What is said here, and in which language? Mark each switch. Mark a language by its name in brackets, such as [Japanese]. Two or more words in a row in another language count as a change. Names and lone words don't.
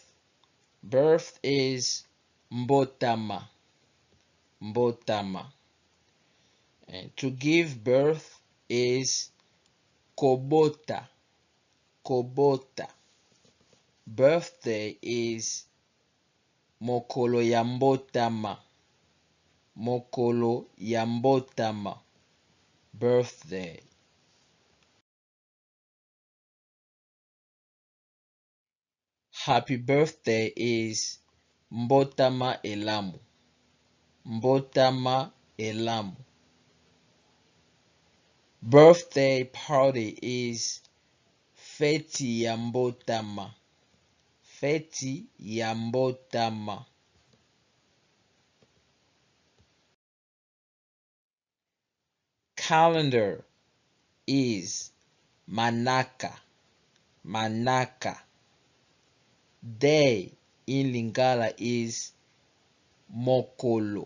[English] Birth is mbotama. [Lingala] Mbotama. [English] And to give birth is kobota. [Lingala] Kobota. [English] Birthday is [Lingala] mokolo ya mbotama. Mokolo ya mbotama. [English] Birthday. Happy birthday is [Lingala] mbotama elamu. Mbotama elamu. [English] Birthday party is [Lingala] feti ya mbotama. Feti ya mbotama. [English] Calendar is manaka. [Lingala] Manaka. [English] Day in Lingala is mokolo.